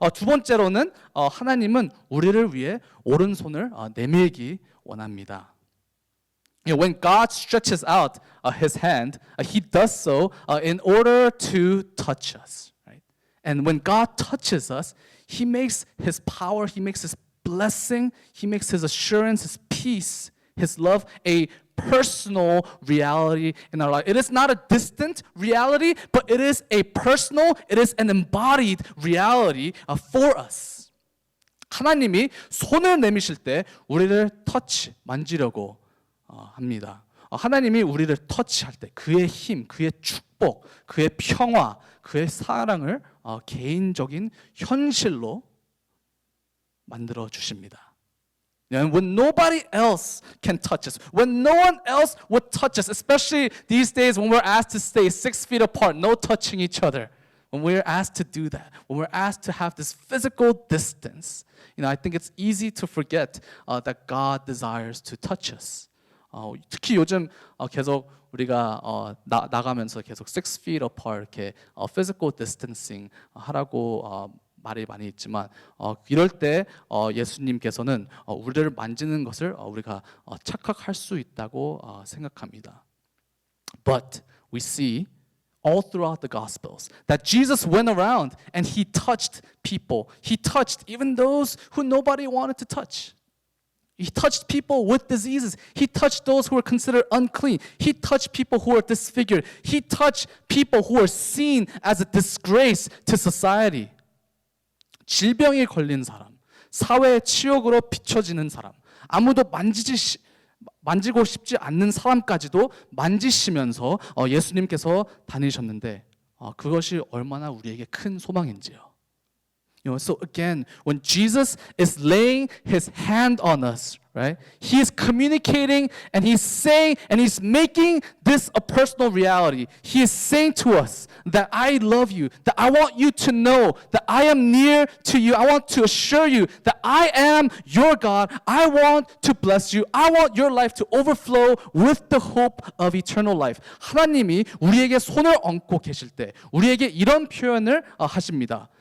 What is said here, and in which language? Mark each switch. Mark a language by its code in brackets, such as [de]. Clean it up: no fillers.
[ko] 두 번째로는 하나님은 우리를 위해 오른손을 내밀기 원합니다. [en] When God stretches out His hand, He does so in order to touch us. Right? And when God touches us, He makes His power, He makes His blessing, He makes His assurance, His peace, His love a personal reality in our life. It is not a distant reality, but it is a personal, it is an embodied reality for us. [ko] 하나님이 손을 내미실 때 우리를 만지려고 합니다. 하나님이 우리를 터치할 때 그의 힘, 그의 축복, 그의 평화, 그의 사랑을 개인적인 현실로 만들어 주십니다. [en] And when nobody else can touch us, when no one else would touch us, especially these days when we're asked to stay 6 feet apart, no touching each other, when we're asked to do that, when we're asked to have this physical distance, I think it's easy to forget that God desires to touch us. [ko] 특히 요즘 계속 우리가 나가면서 계속 [en] 6 feet apart [ko] 이렇게 [en] physical distancing [ko] 하라고 말이 많이 있지만 이럴 때 예수님께서는 우리를 만지는 것을 우리가 착각할 수 있다고 생각합니다. [en] But we see all throughout the Gospels that Jesus went around and He touched people. He touched even those who nobody wanted to touch. He touched people with diseases. He touched those who were considered unclean. He touched people who were disfigured. He touched people who were seen as a disgrace to society. [ko] 질병이 걸린 사람, 사회의 치욕으로 비춰지는 사람, 아무도 만지고 싶지 않는 사람까지도 만지시면서 예수님께서 다니셨는데 그것이 얼마나 우리에게 큰 소망인지요. [en] So again, when Jesus is laying His hand on us, right? He is communicating and He's saying and He's making this a personal reality. He is saying to us that I love you, that I want you to know that I am near to you. I want to assure you that I am your God. I want to bless you. I want your life to overflow with the hope of eternal life. [ko] 하나님이 우리에게 손을 얹고 계실 때 우리에게 이런 표현을 하십니다.